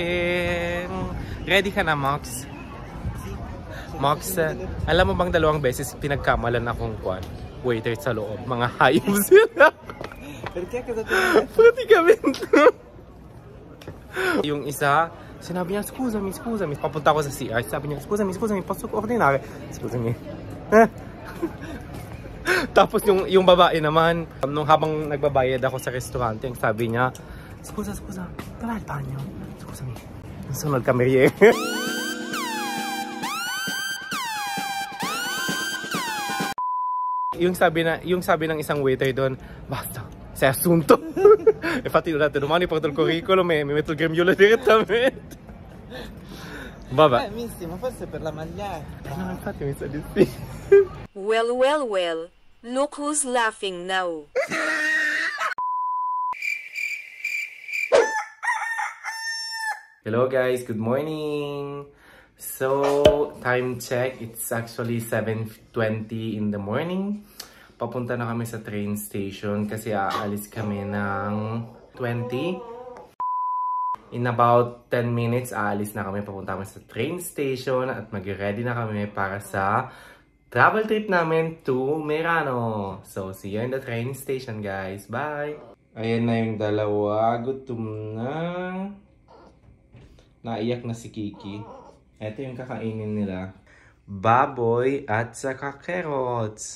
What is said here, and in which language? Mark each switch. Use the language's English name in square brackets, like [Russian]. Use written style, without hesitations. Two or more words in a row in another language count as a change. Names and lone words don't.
[Filipino] Ready ka na, Mox? Mox, alam mo bang 2 beses pinagkamalan akong kwan? Waiter sa loob, mga hayop sila. [Italian] Perché cosa ti Praticamente. [Filipino] Yung isa, sinabi niya, scusami, papunta ako sa CR, sabi niya, [Italian] scusami, posso ordinare? Scusami. [Filipino] Tapos yung babae naman, nung habang nagbabayad ako sa restaurante, sabi niya, [Italian] scusa, dov'è il bagno? Scusami. Sono il cameriere. [Filipino] yung sabi ng isang waiter doon, basta, [Italian] se assunto. Infatti ho detto, domani porto il curriculum e mi metto il grembiule direttamente. Vabbè. Missi, ma forse per la maglietta. No, infatti mi sa di sì. [English] Well, well, well. Look who's laughing now. Hello guys, good morning! So, time check, it's actually 7:20 in the morning. [Filipino] Papunta na kami sa train station kasi aalis kami ng 20. [English] In about 10 minutes, [Filipino] aalis na kami, papunta kami sa train station at mag-ready na kami para sa [English] travel trip [Filipino] namin to Merano. [English] So, see you in the train station guys. Bye! [Filipino] Ayan na yung dalawa, gutom na. Naiyak na si Kiki. Ito yung kakainin nila. Baboy at saka carrots.